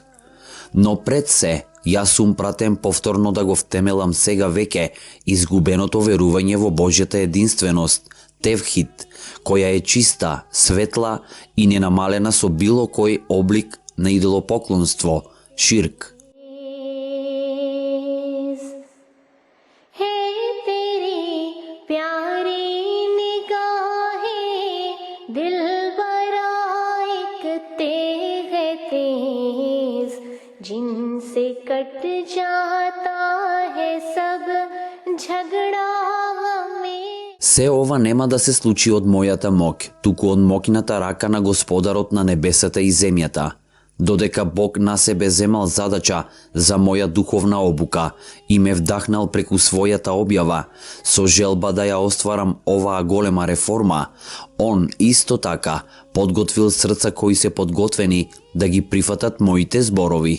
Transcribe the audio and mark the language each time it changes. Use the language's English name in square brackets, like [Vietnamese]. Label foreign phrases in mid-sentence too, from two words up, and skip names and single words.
[Macedonian] Но пред се, јас сум пратен повторно да го втемелам сега веќе изгубеното верување во Божјата единственост, тевхид, која е чиста, светла и ненамалена со било кој облик на идолопоклонство, ширк. [Urdu] جن سے کٹ جاتا ہے سب جھگڑا ہمیں. [Macedonian] Се ова нема да се случи од мојата моќ, туку од моќната рака на Господарот на небесата и земјата. Додека Бог на себе земал задача за моја духовна обука и ме вдахнал преку својата објава, со желба да ја остварам оваа голема реформа, Он исто така подготвил срца кои се подготвени да ги прифатат моите зборови.